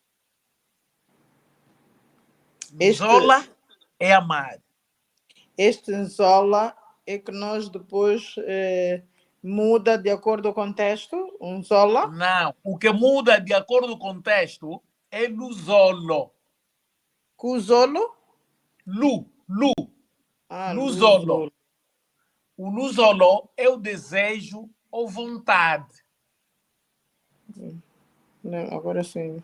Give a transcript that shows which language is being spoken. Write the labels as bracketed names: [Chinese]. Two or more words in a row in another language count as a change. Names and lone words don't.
[Portuguese] Zola é amar. Este Zola é que nós depois muda de acordo com o contexto, um Zola. Não. O que muda de acordo com o contexto é Luzolo. Cuzolo? Lu. Ah, Luzolo. Luzolo. O Luzolo é o desejo ou vontade. Não, agora sim.